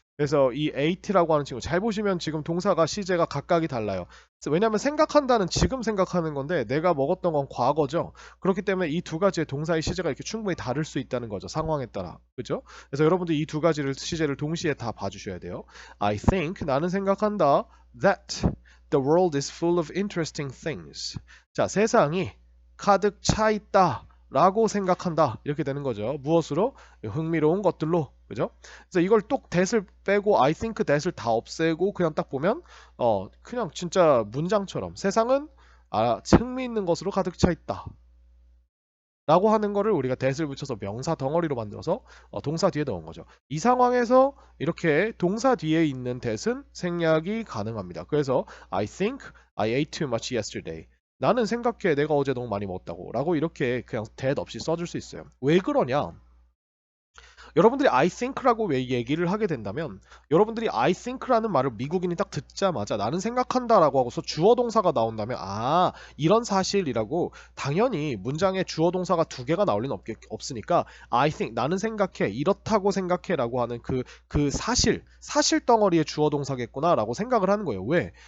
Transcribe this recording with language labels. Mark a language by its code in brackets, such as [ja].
[ko] 그래서 이 ate라고 하는 친구 잘 보시면 지금 동사가 시제가 각각이 달라요. 왜냐하면 생각한다는 지금 생각하는 건데 내가 먹었던 건 과거죠. 그렇기 때문에 이 두 가지의 동사의 시제가 이렇게 충분히 다를 수 있다는 거죠. 상황에 따라. 그죠? 그래서 여러분들 이 두 가지를 시제를 동시에 다 봐주셔야 돼요. [en] I think [ko] 나는 생각한다 [en] that the world is full of interesting things. [ko] 자, 세상이 가득 차 있다 라고 생각한다. 이렇게 되는 거죠. 무엇으로? 흥미로운 것들로. 그죠? 그래서 이걸 또 that을 빼고 I think that을 다 없애고 그냥 딱 보면 그냥 진짜 문장처럼 세상은 흥미있는 것으로 가득 차 있다. 라고 하는 거를 우리가 that을 붙여서 명사 덩어리로 만들어서 동사 뒤에 넣은 거죠. 이 상황에서 이렇게 동사 뒤에 있는 that은 생략이 가능합니다. [en] 그래서 I think I ate too much yesterday. [ko] 나는 생각해 내가 어제 너무 많이 먹었다고 라고 이렇게 그냥 that 없이 써줄 수 있어요. 왜 그러냐? 여러분들이 I think라고 왜 얘기를 하게 된다면 여러분들이 I think라는 말을 미국인이 딱 듣자마자 나는 생각한다라고 하고서 주어 동사가 나온다면 이런 사실이라고 당연히 문장에 주어 동사가 2개가 나올 리는 없으니까 I think 나는 생각해 이렇다고 생각해라고 하는 그 사실 덩어리의 주어 동사겠구나 라고 생각을 하는 거예요. 왜?